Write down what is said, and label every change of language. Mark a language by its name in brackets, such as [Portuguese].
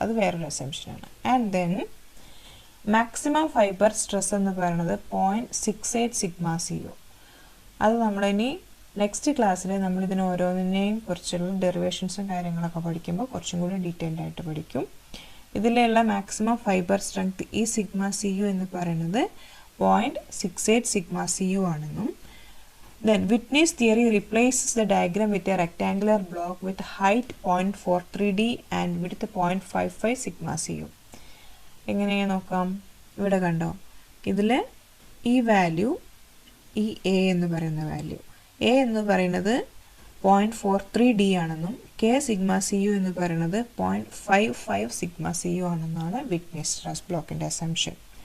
[Malayalam] അത് വേറൊരു അസംഷനാണ്. And then maximum fibre stress എന്ന് പറയുന്നത് 0.68 സിഗ്മ സി യു. അത് നമ്മളിനി നെക്സ്റ്റ് ക്ലാസ്സിൽ നമ്മളിതിന് ഓരോന്നിനെയും കുറിച്ചുള്ള ഡെറിവേഷൻസും കാര്യങ്ങളൊക്കെ പഠിക്കുമ്പോൾ കുറച്ചും കൂടി ഡീറ്റെയിൽഡ് ആയിട്ട് പഠിക്കും. ഇതിലുള്ള മാക്സിമം ഫൈബർ സ്ട്രെങ്ത് ഈ സിഗ്മ സി യു എന്ന് പറയുന്നത് 0.68 സിഗ്മ സി യു ആണെന്നും, [English] then Whitney's theory replaces the diagram with a rectangular block with height 0.43d and width 0.55 sigma cu. [Malayalam] എങ്ങനെയാണ് നോക്കാം, ഇവിടെ കണ്ടോ, ഇതിൽ ഈ വാല്യൂ, ഈ എ എന്ന് പറയുന്ന വാല്യൂ, എ എന്ന് പറയുന്നത് 0.43d ആണെന്നും കെ സിഗ്മ സി യു എന്ന് പറയുന്നത് 0.55 സിഗ്മ സി യു ആണെന്നാണ് വിറ്റ്നീസ് സ്ട്രെസ് ബ്ലോക്കിൻ്റെ അസംഷൻ.